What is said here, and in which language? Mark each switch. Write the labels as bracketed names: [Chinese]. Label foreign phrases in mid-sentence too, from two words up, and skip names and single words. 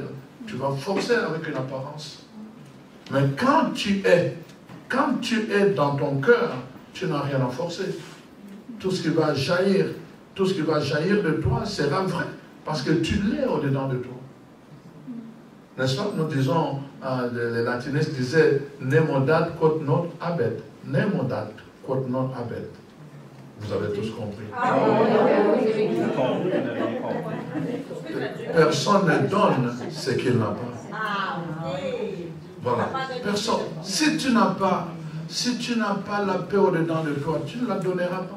[French] Tu vas forcer avec une apparence. Mais quand tu es dans ton cœur, tu n'as rien à forcer. Tout ce qui va jaillir de toi sera vrai. Parce que tu l'es au-dedans de toi. N'est-ce pas? Nous disons, les latinistes disaient, [Latin] nemodat quod non habet. Nemodat quod non habet. [French] Vous avez tous compris. Personne ne donne ce qu'il n'a pas. Voilà. Personne. Si tu n'as pas la paix au-dedans de toi, tu ne la donneras pas.